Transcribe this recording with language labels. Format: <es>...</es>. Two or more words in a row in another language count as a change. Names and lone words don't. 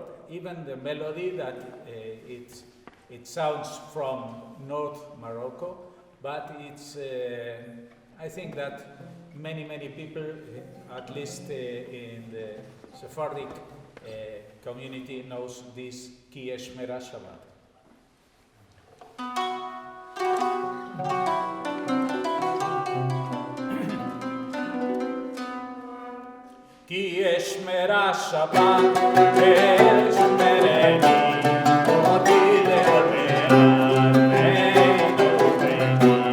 <en>Even the melody that it sounds from North Morocco, but it's I think that many people, at least in the Sephardic community, knows this Ki Eshmera Shabbat.</en> <he>Ki Eshmera Shabbat, Eshmereni, Oti Leomean, Eino Reini.</he>